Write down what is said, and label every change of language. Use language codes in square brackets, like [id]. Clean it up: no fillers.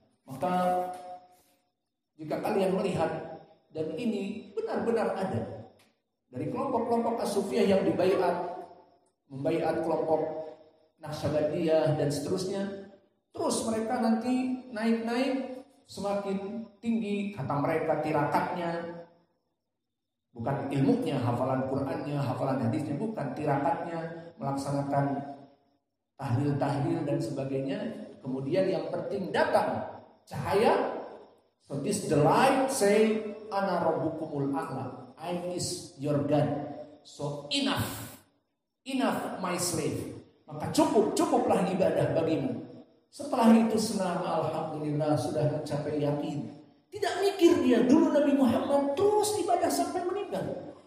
[id] Maka jika kalian melihat, dan ini benar-benar ada dari kelompok-kelompok As-Sufiyah yang membaiat kelompok Naqsyabandiyah dan seterusnya, terus mereka nanti naik-naik semakin tinggi, kata mereka tirakatnya, bukan ilmunya, hafalan Qur'annya, hafalan hadisnya, bukan tirakatnya, melaksanakan tahlil-tahlil dan sebagainya. Kemudian yang penting datang cahaya. [en] So this the light say [ar] ana rabbukumul a'la, [en] I is your God. So enough my slave. [id] Maka cukuplah ibadah bagimu. Setelah itu senang, alhamdulillah sudah mencapai yakin. Tidak mikir dia. Dulu Nabi Muhammad terus ibadah sampai meninggal.